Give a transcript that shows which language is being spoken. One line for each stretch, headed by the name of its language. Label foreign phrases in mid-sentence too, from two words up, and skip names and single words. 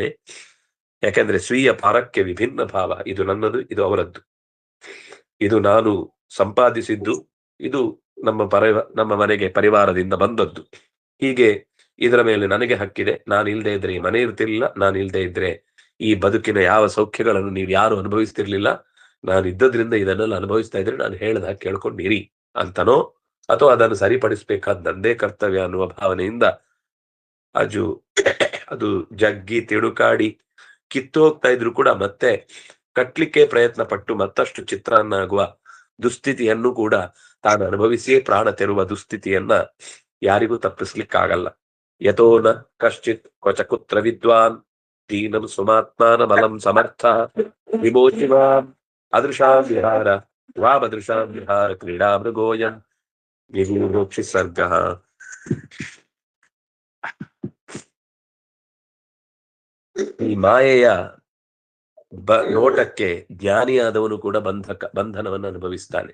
Kannada: ಯಾಕೆಂದ್ರೆ ಸ್ವೀಯ ಪಾರಕ್ಕೆ ವಿಭಿನ್ನ ಭಾವ, ಇದು ನನ್ನದು, ಇದು ಅವರದ್ದು, ಇದು ನಾನು ಸಂಪಾದಿಸಿದ್ದು, ಇದು ನಮ್ಮ ಮನೆಗೆ ಪರಿವಾರದಿಂದ ಬಂದದ್ದು, ಹೀಗೆ ಇದರ ಮೇಲೆ ನನಗೆ ಹಕ್ಕಿದೆ, ನಾನು ಇಲ್ದೇ ಇದ್ರೆ ಈ ಮನೆ ಇರ್ತಿರ್ಲಿಲ್ಲ, ನಾನು ಇಲ್ದೇ ಇದ್ರೆ ಈ ಬದುಕಿನ ಯಾವ ಸೌಖ್ಯಗಳನ್ನು ನೀವು ಯಾರು ಅನುಭವಿಸ್ತಿರ್ಲಿಲ್ಲ, ನಾನು ಇದ್ದದ್ರಿಂದ ಇದನ್ನೆಲ್ಲ ಅನುಭವಿಸ್ತಾ ಇದ್ರೆ ನಾನು ಹೇಳ್ದ ಕೇಳ್ಕೊಂಡಿರಿ ಅಂತನೋ, ಅಥವಾ ಅದನ್ನು ಸರಿಪಡಿಸ್ಬೇಕಾದ ನಂದೇ ಕರ್ತವ್ಯ ಅನ್ನುವ ಭಾವನೆಯಿಂದ ಅದು ಜಗ್ಗಿ ತಿಡುಕಾಡಿ ಕಿತ್ತು ಹೋಗ್ತಾ ಇದ್ರು ಕೂಡ ಮತ್ತೆ ಕಟ್ಲಿಕ್ಕೆ ಪ್ರಯತ್ನ ಪಟ್ಟು ಮತ್ತಷ್ಟು ಚಿತ್ರಾನ್ನಾಗುವ ದುಸ್ಥಿತಿಯನ್ನು ಕೂಡ ತಾನು ಅನುಭವಿಸಿಯೇ ಪ್ರಾಣ ತೆರುವ ದುಸ್ಥಿತಿಯನ್ನ ಯಾರಿಗೂ ತಪ್ಪಿಸ್ಲಿಕ್ಕಾಗಲ್ಲ.
Sanskrit: ಯಥೋ ನ ಕಶ್ಚಿತ್ ಕ್ವಚ ಕುತ್ರ ವಿದ್ವಾನ್ ದೀನಂ ಸುಮಾತ್ಮಾನ ಬಲಂ ಸಮರ್ಥ ವಿಮೋಚಿವಾಂ ಅದೃಶಾಂ ವಿಹಾರ ವಾಮದೃಶಾಂ ವಿಹಾರ ಕ್ರೀಡಾ ಮೃಗೋಯಂ ವಿಮೋಕ್ಷಿ ಸರ್ಗ.
Kannada: ಈ ಮಾಯೆಯ ನೋಟಕ್ಕೆ ಜ್ಞಾನಿಯಾದವನು ಕೂಡ ಬಂಧನವನ್ನು ಅನುಭವಿಸ್ತಾನೆ.